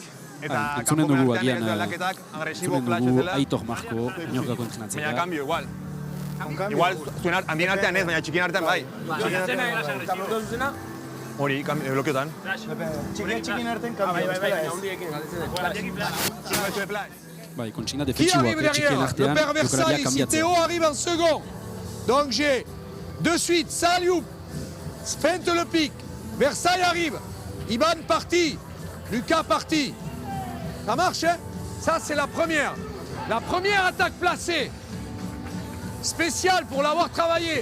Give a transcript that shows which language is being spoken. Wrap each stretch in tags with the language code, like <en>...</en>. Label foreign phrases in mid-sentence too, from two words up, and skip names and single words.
<eu>Entzunen dugu agian, Aitor Marko, Añorgako entrenatzailea. Igual, handien artean ez, baina txikien artean bai. Hori, blokeotan. Txikien artean Bai, kontsigna defentsiboak txikien artean, jokalariak kambiatzen.</eu> <fr>Théo arrive en second. Donc j'ai de suite Saliou, feinte le pic, Versailles arrive, Iban parti, Lucas parti. Ça marche, hein? Ça c'est la première attaque placée. Spécial pour l'avoir travaillé.</fr>